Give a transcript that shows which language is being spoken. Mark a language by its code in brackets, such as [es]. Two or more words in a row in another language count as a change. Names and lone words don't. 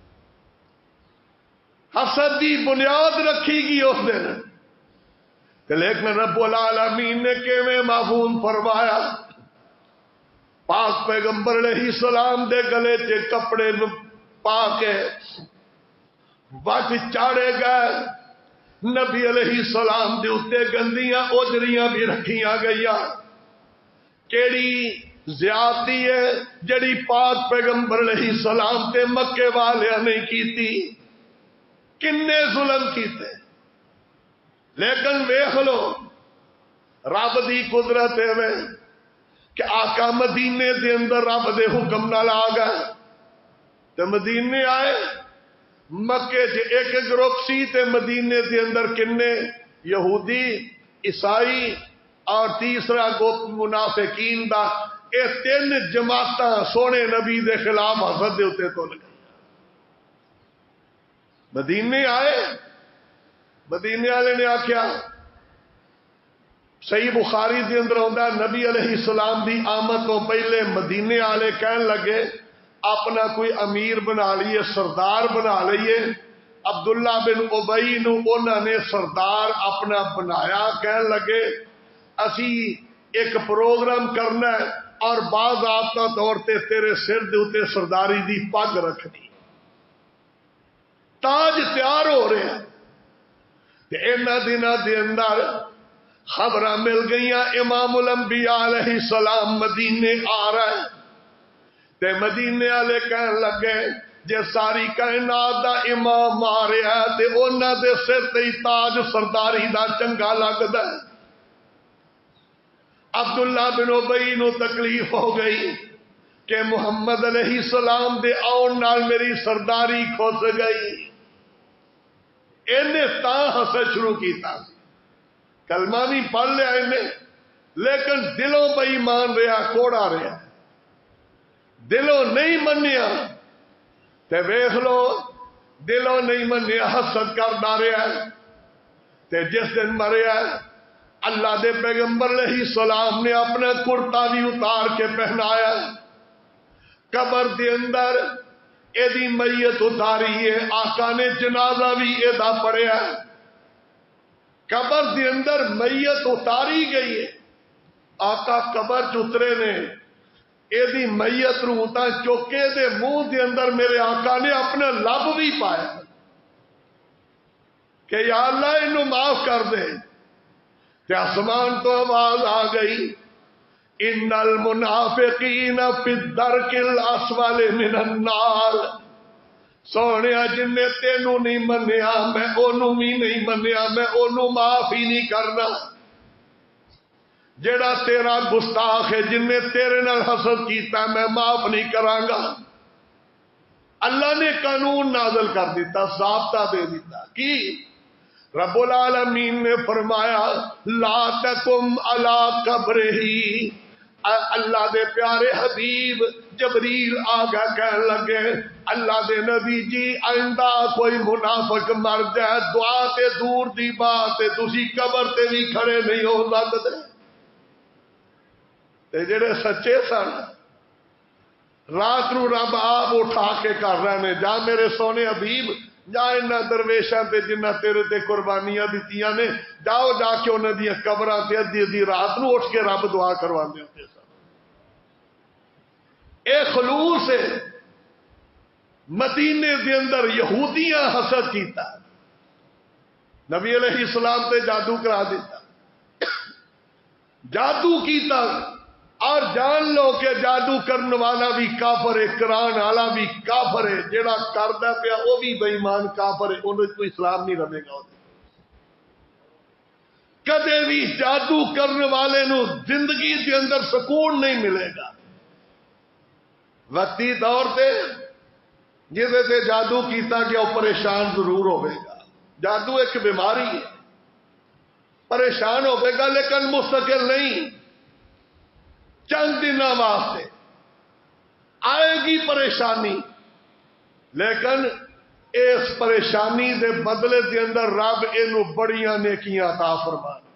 [pa] حسد دی بنیاد رکھی گی اس دن لیکن رب العالمین نے کیویں محفوظ فرمایا. پاک پیغمبر علیہ السلام دے گلے چ کپڑے پا کے وٹ چاڑے گئے. نبی علیہ السلام دے اتے گندیاں اوجریاں بھی رکھیاں گئیاں. کیڑی زیادتی ہے جڑی پاک پیغمبر علیہ السلام تے مکے والیاں نے کیتی. کنے ظلم کیتے لیکن ویکھ لو رب دی قدرت ہے کہ آقا مدینے دے اندر رب دے حکم نال آ گئے تے مدینے آئے. مکے چ ایک گروپ سی تے مدینے دے اندر کنے یہودی عیسائی اور تیسرا گروپ منافقین دا. اے تین جماعتاں سونے نبی دے خلاف حسد دے اوتے تل گئی. مدینے آئے مدینے والے نے آخیا صحیح بخاری دے اندر آندا نبی علیہ السلام دی آمد تو پہلے مدینے والے کہن لگے اپنا کوئی امیر بنا لیے سردار بنا لیے. عبداللہ بن ابئی نو انہوں نے سردار اپنا بنایا. کہن لگے اسی ایک پروگرام کرنا ہے اور باضابطہ طور تے تیرے سر دے اوتے سرداری دی پگ رکھنی. تاج تیار ہو رہے ہیں انہاں دناں دے اندر خبراں مل گئیاں امام الانبیاء علیہ السلام مدینے آ رہا ہے. تے مدینے والے کہن لگے جے ساری کائنات دا امام آ رہا ہے تے انہاں دے سر تے تاج سرداری دا چنگا لگدا ہے. عبداللہ بن ابئی نو تکلیف ہو گئی کہ محمد علیہ السلام دے آن نال میری سرداری کھس گئی. انہیں تا حسد شروع کیتا. کلمہ بھی پڑھ لیا انہیں لیکن دلوں بے ایمان رہا کوڑا رہا دلوں نہیں منیا. تے ویکھ لو دلوں نہیں منیا حسد کردا رہا تے جس دن مریا اللہ دے پیغمبر علیہ السلام نے اپنا کرتا بھی اتار کے پہنایا. قبر دے اندر ایدی میت اتاری ہے. آقا نے جنازہ بھی ایدا پڑھیا. قبر دے اندر میت اتاری گئی ہے. آقا قبر چترے نے ایدی میت روتا چوکے دے منہ دے اندر میرے آقا نے اپنا لب بھی پایا کہ یا اللہ انہوں معاف کر دے. تے آسمان تو آواز آ گئی [ar] ان المنافقین فی الدرک الاسفل من النار. [pa] سونیا جن نے تینوں نہیں منیا میں انہوں بھی نہیں منیا میں انہوں معاف ہی نہیں کرنا. جڑا تیرا گستاخ ہے جن نے تیرے نال حسد کیتا میں معاف نہیں کرانگا. اللہ نے قانون نازل کر دیتا ضابطہ دے دیتا کی رب العالمین نے فرمایا [ar] لا تقم علی قبرہ. [pa] اللہ دے پیارے حبیب جبریل آگا کہنے لگے اللہ دے نبی جی آئندہ کوئی منافق مر جائے دعا تے دور دی بات تے تسی قبر تے بھی کھڑے نہیں ہو سکتے. تے جڑے سچے سن رات نو رب آپ اٹھا کے کر رہے نے جا میرے سونے حبیب جا انہاں درویشاں تے جنہ تیرے تے قربانیاں دتیاں نے جاؤ جا کے انہاں دی قبراں تے ادھی ادھی رات نو اٹھ کے رب دعا کرواندے ہوندے سن. اے خلوص ہے. مدینے دے اندر یہودیاں حسد کیتا نبی علیہ السلام تے جادو کرا دیتا جادو کیتا اور جان لو کہ جادو کرنے والا بھی کافر ہے، کران والا بھی کافر ہے، جڑا کردا پیا وہ بھی بے ایمان کافر ہے، انہوں کوئی اسلام نہیں رہے گا۔ کدے بھی جادو کرنے والے نو زندگی کے اندر سکون نہیں ملے گا۔ وقتی طور پہ جہدے تے جادو کیتا گیا وہ پریشان ضرور ہوئے گا۔ جادو ایک بیماری ہے، پریشان ہوئے گا لیکن مستقل نہیں، چند دنوں واسطے آئے گی پریشانی، لیکن اس پریشانی دے بدلے دے اندر رب اینو بڑیاں نیکیاں عطا فرما